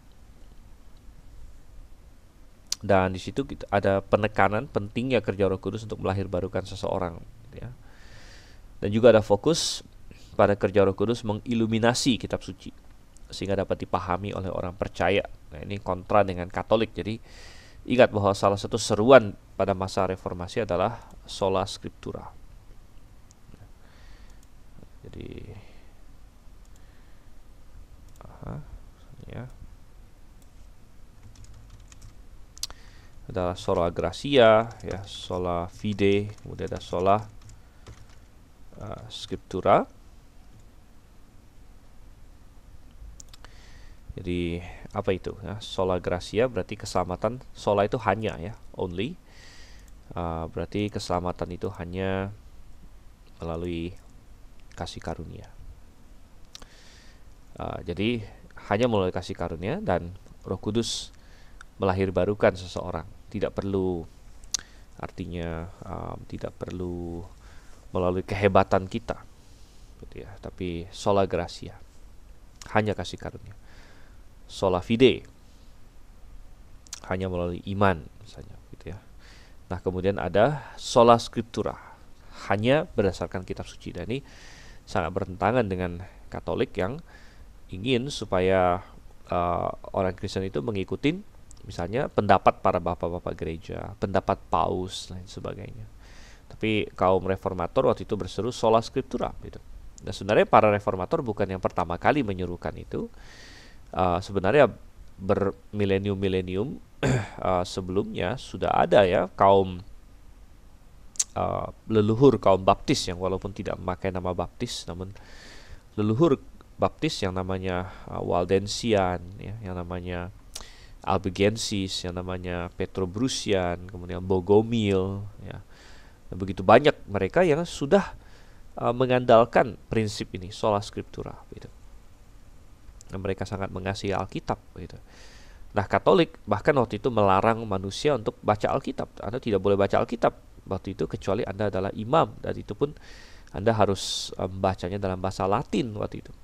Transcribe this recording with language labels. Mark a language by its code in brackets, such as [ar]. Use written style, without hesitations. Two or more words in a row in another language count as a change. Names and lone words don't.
[id] Dan di situ ada penekanan pentingnya kerja Roh Kudus untuk melahirbarukan seseorang ya. Dan juga ada fokus pada kerja Roh Kudus mengiluminasi kitab suci sehingga dapat dipahami oleh orang percaya. Nah, ini kontra dengan Katolik. Jadi ingat bahwa salah satu seruan pada masa reformasi adalah [la] sola scriptura. [id] Jadi ya. [la] Adalah sola gratia ya, sola fide, [id] kemudian ada [la] sola scriptura. [id] Jadi apa itu ya? [la] Sola gratia [id] berarti keselamatan. Sola itu hanya ya, only. Berarti keselamatan itu hanya melalui kasih karunia. Jadi hanya melalui kasih karunia, dan Roh Kudus melahirbarukan seseorang. Tidak perlu, artinya tidak perlu melalui kehebatan kita, gitu ya. [la] Tapi sola gratia, [id] hanya kasih karunia. [la] Sola fide, [id] hanya melalui iman misalnya, gitu ya. Nah, kemudian ada [la] sola scriptura, [id] hanya berdasarkan kitab suci. Dan ini sangat bertentangan dengan Katolik yang ingin supaya orang Kristen itu mengikuti misalnya pendapat para bapak-bapak gereja, pendapat paus, lain sebagainya. Tapi kaum reformator waktu itu berseru [la] sola scriptura [id] gitu. Dan sebenarnya para reformator bukan yang pertama kali menyerukan itu. Sebenarnya bermilenium-milenium sebelumnya sudah ada ya kaum leluhur kaum baptis yang walaupun tidak memakai nama baptis, namun leluhur baptis yang namanya Waldensian ya, yang namanya Albigensis, yang namanya Petrobrusian, kemudian Bogomil ya. Dan begitu banyak mereka yang sudah mengandalkan prinsip ini [la] sola scriptura [id] gitu. Dan mereka sangat mengasihi Alkitab gitu. Nah, Katolik bahkan waktu itu melarang manusia untuk baca Alkitab. Anda tidak boleh baca Alkitab waktu itu kecuali Anda adalah imam, dan itu pun Anda harus membacanya dalam bahasa Latin waktu itu.